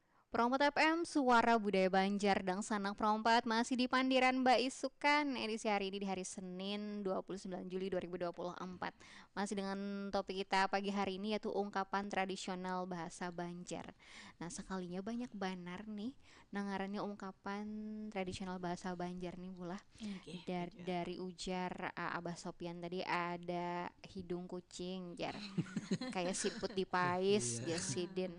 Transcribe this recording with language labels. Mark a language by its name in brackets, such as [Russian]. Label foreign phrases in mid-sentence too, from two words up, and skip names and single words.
[Indonesian] Perompat FM, Suara Budaya Banjar dan Sanak Perompat masih di Pandiran Mbak Isukan. Edisi hari ini di hari Senin 29 Juli 2024. Masih dengan topik kita pagi hari ini yaitu ungkapan tradisional bahasa Banjar. [Banjar] Nah, sekalinya banyak banar nih nangarannya ungkapan tradisional bahasa Banjar nih Bulah. Dari ujar Abah Sopian tadi ada hidung kucing jar. Kayak siput dipais Jasidin.